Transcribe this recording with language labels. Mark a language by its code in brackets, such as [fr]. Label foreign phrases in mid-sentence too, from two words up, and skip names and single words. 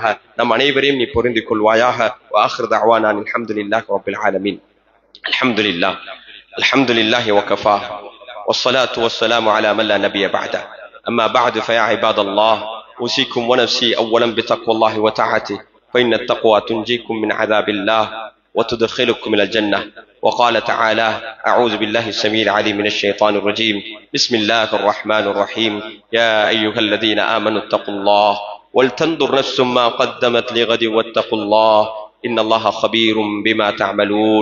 [ta] நம் அனைவரையும் நீ பொருந்திக் கொள்வாயாக. [ar] وآخر دعوانا الحمد لله رب العالمين. الحمد لله وكفى والصلاة والسلام على من لا نبي بعده. أما بعد فيا عباد الله أوصيكم ونفسي أولا بتقوى الله وطاعته فإن التقوى تنجيكم من عذاب الله وتدخلكم إلى الجنة. وقال تعالى: أعوذ بالله السميع العليم من الشيطان الرجيم. بسم الله الرحمن الرحيم. يا أيها الذين آمنوا اتقوا الله ولتنظر نفس ما قدمت لغد واتقوا الله إن الله خبير بما تعملون.